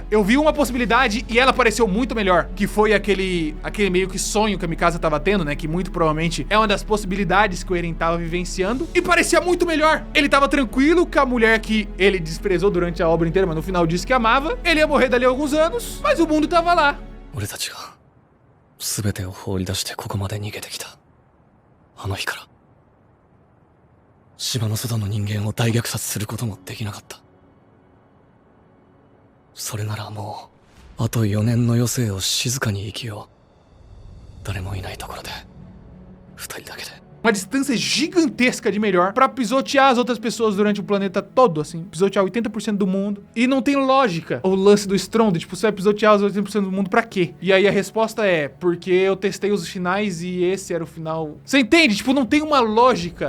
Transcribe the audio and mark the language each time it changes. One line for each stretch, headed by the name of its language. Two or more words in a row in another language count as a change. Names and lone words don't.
Portuguese: Eu vi uma possibilidade e ela pareceu muito melhor, que foi aquele meio que sonho que a Mikasa tava tendo, né, que muito provavelmente é uma das possibilidades que o Eren tava vivenciando, e parecia muito melhor. Ele tava tranquilo com a mulher que ele desprezou durante a obra inteira, mas no final disse que amava. Ele ia morrer dali a alguns anos, mas o mundo tava lá.
Japanese: 俺たちが全てを放り出してここまで逃げてきたあの日から島の外の人間を大虐殺することもできなかった。それならもうあと4年の余生を静かに生きよう。誰もいないところで2人だけで。
Portuguese: Uma distância gigantesca de melhor pra pisotear as outras pessoas durante o planeta todo, assim. Pisotear 80% do mundo. E não tem lógica o lance do estrondo. Tipo, você vai pisotear os 80% do mundo pra quê? E aí a resposta é, porque eu testei os finais e esse era o final. Você entende? Tipo, não tem uma lógica.